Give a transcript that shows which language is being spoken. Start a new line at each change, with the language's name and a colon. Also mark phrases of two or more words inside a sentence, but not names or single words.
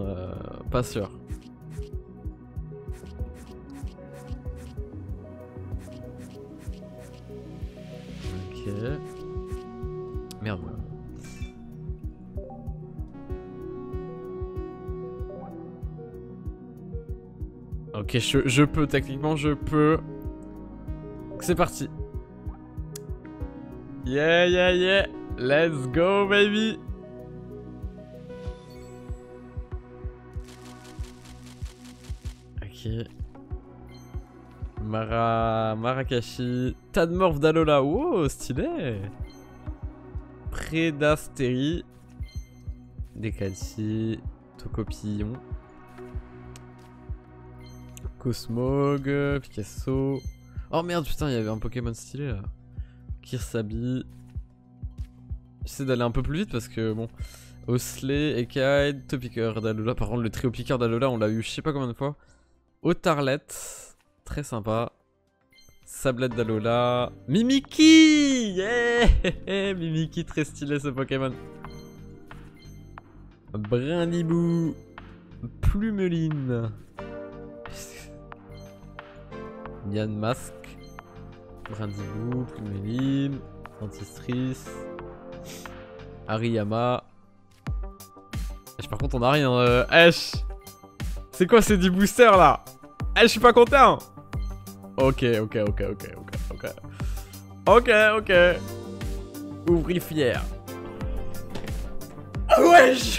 French: Pas sûr. Ok. Merde. Ok, je peux, techniquement je peux. C'est parti. Yeah.
English: Let's go, baby.
French: Ok. Marakashi. Tadmorph d'Alola. Wow, stylé. Prédastérie. Décalci. Tocopillon. Cosmog, Picasso. Oh merde, putain, il y avait un Pokémon stylé là. Kirsabi. J'essaie d'aller un peu plus vite parce que bon. Osley, Ekaid, Topicker d'Alola. Par contre, le trio Picker d'Alola, on l'a eu je sais pas combien de fois. Otarlet, très sympa. Sablette d'Alola. Mimikyu, yeah. Mimikyu, très stylé ce Pokémon. Brindibou. Plumeline. Yann Mask. Brindibou, Plumeline. Antistrice. Hariyama. Par contre, on a rien. C'est quoi ces 10 boosters là? Je suis pas content. Ok. Ouvri fier. Wesh.